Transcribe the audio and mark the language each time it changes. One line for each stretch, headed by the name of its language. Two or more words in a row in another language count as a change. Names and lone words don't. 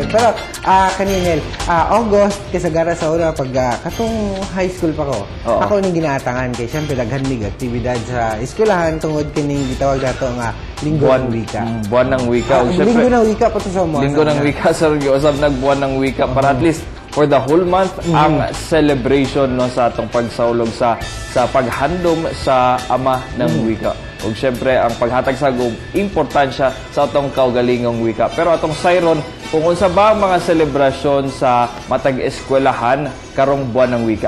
Cebuano: Pero, kaninil, August, kasagara sa una, pag katong
English: high school
Cebuano: pa ko, ako ning ginaatangan kay siyempre naghandig aktibidad sa eskwelahan tungod kining gitawag nato nga
Filipino: Linggo ng Wika. Buwan ng Wika. Linggo ng Wika
Cebuano: pa to sa mga.
Filipino: Linggo ng Wika, sir. Giusap nagbuwan ng Wika para at least
English: for the whole month
Filipino: ang celebration no sa atong pagsaulog sa paghandom sa ama ng wika.
Cebuano: Ug syempre ang paghatag sa importansya sa atong kaugalingong wika. Pero atong sayron kung unsa ba ang mga selebrasyon sa matag eskwelahan karong
Filipino: buwan ng wika.